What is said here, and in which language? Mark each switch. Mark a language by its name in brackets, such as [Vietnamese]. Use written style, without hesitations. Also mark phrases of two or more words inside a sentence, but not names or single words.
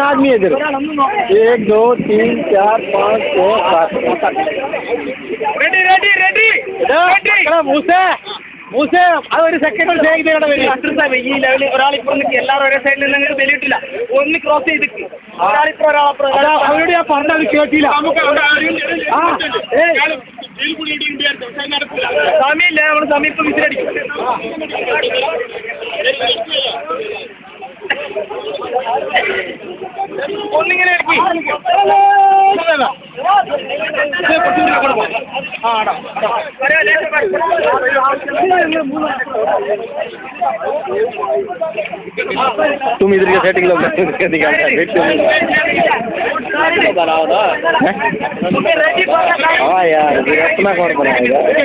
[Hindi] आदमी है इधर 1 2 3 4 5 6 7 [English] ready ready ready [Malayalam] മൂസേ അത് ഒരു സെക്കൻഡ് കൊണ്ട് ഷേക്ക് ചെയ്യണം ഈ ലെവലിൽ ഒരാളിപ്പോ എല്ലാവരും ഒരേ സൈഡിൽ നിന്ന് ബലിയിട്ടില്ല ഒന്ന് ക്രോസ് ചെയ്തിട്ട് ഒരാളിപ്പോ അവരോട് ഞാൻ പറഞ്ഞത് കേട്ടില്ല സമയമില്ല നമ്മൾ സമയം ഇപ്പൊ വിസിലടിക്കും [Hindi] ഒന്നിങ്ങനെ तुम इधर के सेटिंग लोग हाँ यार इतना कौन बनाएगा